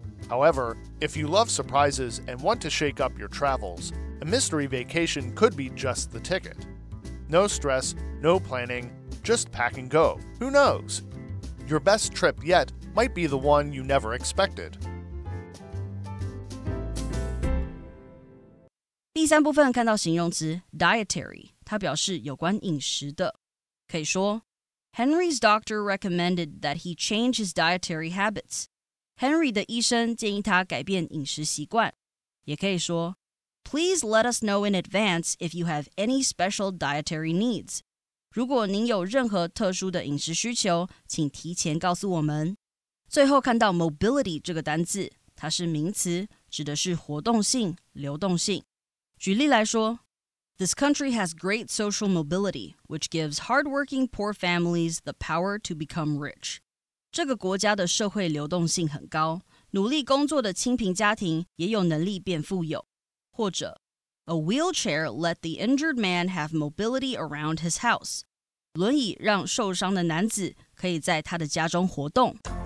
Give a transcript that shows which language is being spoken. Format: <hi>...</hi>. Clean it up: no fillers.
<en>However, if you love surprises and want to shake up your travels, a mystery vacation could be just the ticket. No stress, no planning, just pack and go. Who knows? Your best trip yet might be the one you never expected.</en> <zh>第三部分看到形容词 dietary， 它表示有关饮食的。可以说</zh> <en>Henry's doctor recommended that he change his dietary habits.</en> <zh>Henry 的医生建议他改变饮食习惯。也可以说</zh> <en>Please let us know in advance if you have any special dietary needs.</en> <zh>如果您有任何特殊的饮食需求，请提前告诉我们。最后看到 mobility 这个单字，它是名词，指的是活动性、流动性。举例来说</zh> <en>This country has great social mobility, which gives hardworking poor families the power to become rich.</en> <zh>这个国家的社会流动性很高，努力工作的清贫家庭也有能力变富有。或者</zh> <en>A wheelchair let the injured man have mobility around his house.</en> <zh>轮椅让受伤的男子可以在他的家中活动。</zh>